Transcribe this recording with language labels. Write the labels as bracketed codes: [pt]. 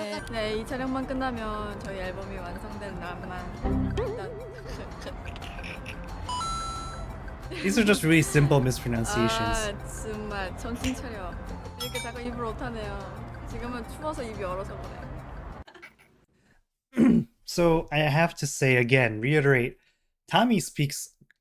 [ko] 네, 이 촬영만 끝나면 저희 앨범이 완성된 날만 [en] These are just really simple mispronunciations. [ko] 정말 정신 차려. 이렇게 자꾸 입을 못하네요. 지금은 추워서 입이 얼어서 그래. [en] So I have to say again, reiterate, Tommy speaks.